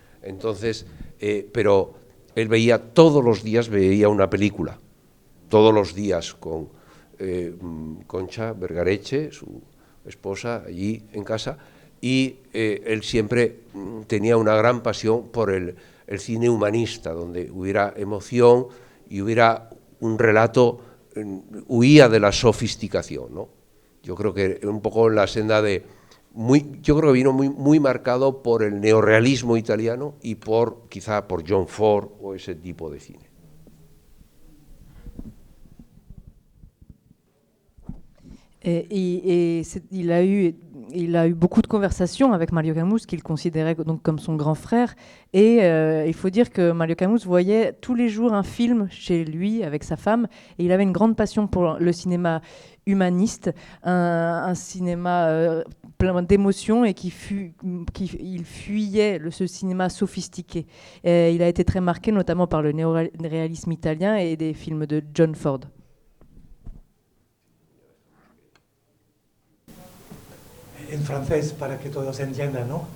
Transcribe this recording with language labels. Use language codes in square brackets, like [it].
[es] Entonces, pero él veía, todos los días veía una película, todos los días con Concha Vergareche, su esposa, allí en casa, y él siempre tenía una gran pasión por el cine humanista, donde hubiera emoción y hubiera un relato, huía de la sofisticación, ¿no? Yo creo que un poco en la senda de, yo creo que vino muy marcado por el neorrealismo italiano y quizá por John Ford o ese tipo de cine. [fr] Il a eu beaucoup de conversations avec Mario Camus, qu'il considérait donc comme son grand frère. Et il faut dire que Mario Camus voyait tous les jours un film chez lui avec sa femme. Et il avait une grande passion pour le cinéma humaniste, un cinéma plein d'émotions, et il fuyait ce cinéma sophistiqué. Et il a été très marqué notamment par le néoréalisme italien et des films de John Ford. [es] En francés, para que todos entiendan, ¿no?